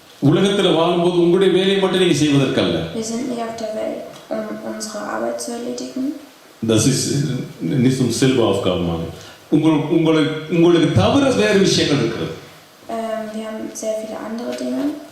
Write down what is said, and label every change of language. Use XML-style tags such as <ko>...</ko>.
<ta>உலகத்தில் வாழும்போது உங்களுடைய வேலையை மட்டும் நீங்க செய்வதற்கல்ல.</ta> <de>Wir sind nicht auf der Welt, unsere Arbeit zu erledigen. Das ist nicht um selber Aufgaben machen.</de> <ta>உங்களுக்கு தவிர வேறு விஷயங்கள் இருக்கிறது.</ta> <de>Wir haben sehr viele andere Dinge.</de>